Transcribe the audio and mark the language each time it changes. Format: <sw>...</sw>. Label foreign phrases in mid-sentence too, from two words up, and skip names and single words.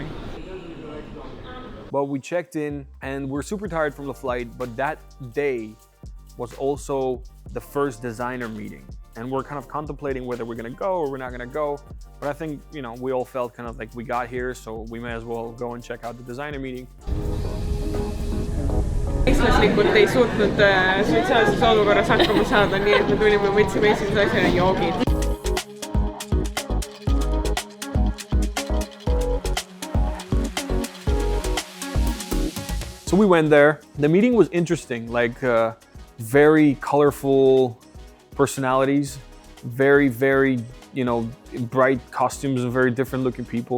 <en>But we checked in and we're super tired from the flight, but that day was also the first designer meeting. And we're kind of contemplating whether we're gonna go or we're not gonna go. But I think, we all felt kind of like we got here, so we may as well go and check out the designer meeting.</en> <et>Eestlaslikult ei suutnud sotsiaalses olukorras hakkama saada, nii et me tulime, võtsime esimese asjana joogid.</et> <en>So we went there. The meeting was interesting, like very colorful personalities, very, very, bright costumes and very different looking people.</en>